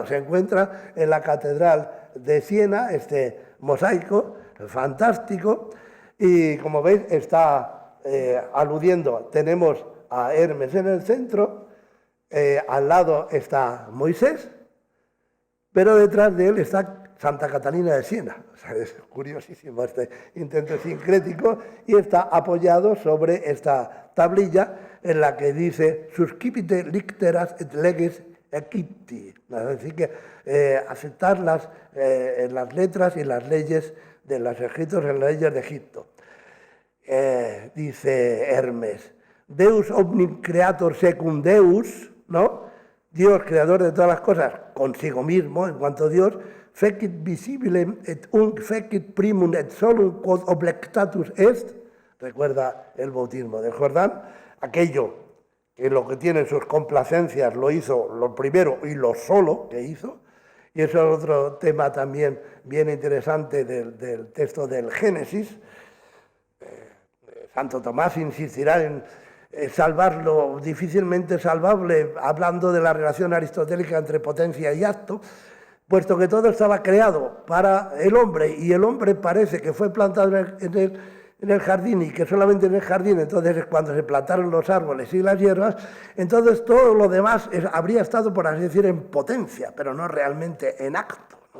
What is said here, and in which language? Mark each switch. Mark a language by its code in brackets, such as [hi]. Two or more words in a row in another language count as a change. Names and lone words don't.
[es] Se encuentra en la Catedral de Siena, este mosaico fantástico, y como veis está aludiendo, tenemos a Hermes en el centro, al lado está Moisés, pero detrás de él está Santa Catalina de Siena. O sea, es curiosísimo este intento sincrético, y está apoyado sobre esta tablilla en la que dice [la] «Suscipite licteras et leges Egypti», [es] es decir, que aceptar las letras y las leyes de los escritos en las leyes de Egipto. Dice Hermes, [la] «Deus omnium creator secum Deus», [es] ¿no? Dios, creador de todas las cosas, consigo mismo, en cuanto a Dios, [la] «fecit visibilem et unc fecit primum et solum quod oblectatus est», [es] recuerda el bautismo del Jordán, aquello que lo que tiene sus complacencias lo hizo lo primero y lo solo que hizo, y eso es otro tema también bien interesante del texto del Génesis. Santo Tomás insistirá en salvar lo difícilmente salvable, hablando de la relación aristotélica entre potencia y acto, puesto que todo estaba creado para el hombre, y el hombre parece que fue plantado en el jardín, y que solamente en el jardín entonces es cuando se plantaron los árboles y las hierbas, entonces todo lo demás habría estado, por así decir, en potencia, pero no realmente en acto, ¿no?